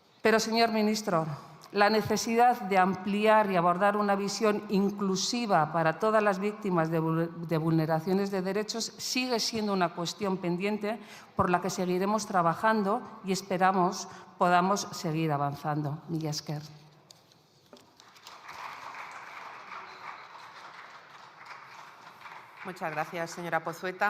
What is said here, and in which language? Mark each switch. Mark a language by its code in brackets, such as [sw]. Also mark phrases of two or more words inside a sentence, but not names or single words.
[es] Pero, señor ministro, La necesidad de ampliar y abordar una visión inclusiva para todas las víctimas de vulneraciones de derechos sigue siendo una cuestión pendiente por la que seguiremos trabajando y esperamos podamos seguir avanzando. [eu] Mila esker. [es] Muchas gracias, señora Pozueta.